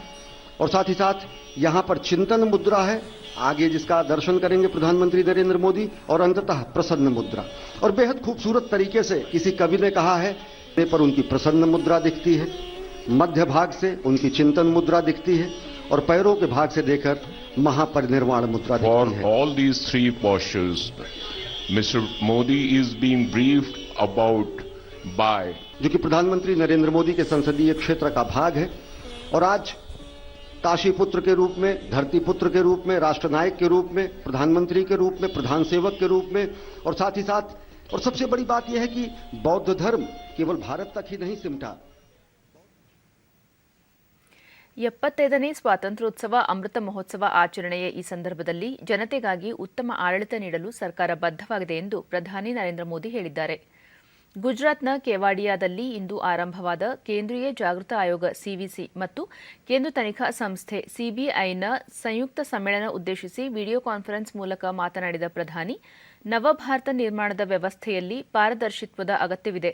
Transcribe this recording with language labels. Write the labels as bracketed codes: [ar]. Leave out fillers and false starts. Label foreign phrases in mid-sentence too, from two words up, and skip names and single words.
[hi] और साथ ही साथ यहाँ पर चिंतन मुद्रा है, आगे जिसका दर्शन करेंगे प्रधानमंत्री नरेंद्र मोदी, और अंततः प्रसन्न मुद्रा। और बेहद खूबसूरत तरीके से किसी कवि ने कहा है पर उनकी प्रसन्न मुद्रा दिखती है, मध्य भाग से उनकी चिंतन मुद्रा दिखती है, और पैरों के भाग से देकर महापरिनिर्वाण मुद्रा दिखती है। [en] For all these three postures, Mr. Modi is being briefed about by [hi] जो कि प्रधानमंत्री नरेंद्र मोदी के संसदीय क्षेत्र का भाग है, और आज काशी पुत्र के रूप में, धरती पुत्र के रूप में, राष्ट्र नायक के रूप में, प्रधानमंत्री के रूप में, प्रधान सेवक के रूप में, और साथ ही साथ और सबसे बड़ी बात यह है कि बौद्ध धर्म केवल भारत तक ही नहीं सिमटा। [kn] 75ನೇ ಸ್ವಾತಂತ್ರ್ಯೋತ್ಸವ ಅಮೃತ ಮಹೋತ್ಸವ ಆಚರಣೆಯ ಈ ಸಂದರ್ಭದಲ್ಲಿ ಜನತೆಗಾಗಿ ಉತ್ತಮ ಆಡಳಿತ ನೀಡಲು ಸರ್ಕಾರ ಬದ್ಧವಾಗಿದೆ ಎಂದು ಪ್ರಧಾನಿ ನರೇಂದ್ರ ಮೋದಿ ಹೇಳಿದ್ದಾರೆ. ಗುಜರಾತ್ನ ಕೆವಾಡಿಯಾದಲ್ಲಿ ಇಂದು ಆರಂಭವಾದ ಕೇಂದ್ರೀಯ ಜಾಗೃತ ಆಯೋಗ ಸಿವಿಸಿ ಮತ್ತು ಕೇಂದ್ರ ತನಿಖಾ ಸಂಸ್ಥೆ ಸಿಬಿಐನ ಸಂಯುಕ್ತ ಸಮ್ಮೇಳನ ಉದ್ದೇಶಿಸಿ [en] video conference [kn] ಮೂಲಕ ಮಾತನಾಡಿದ ಪ್ರಧಾನಿ, ನವಭಾರತ ನಿರ್ಮಾಣದ ವ್ಯವಸ್ಥೆಯಲ್ಲಿ ಪಾರದರ್ಶಿತ್ವದ ಅಗತ್ಯವಿದೆ.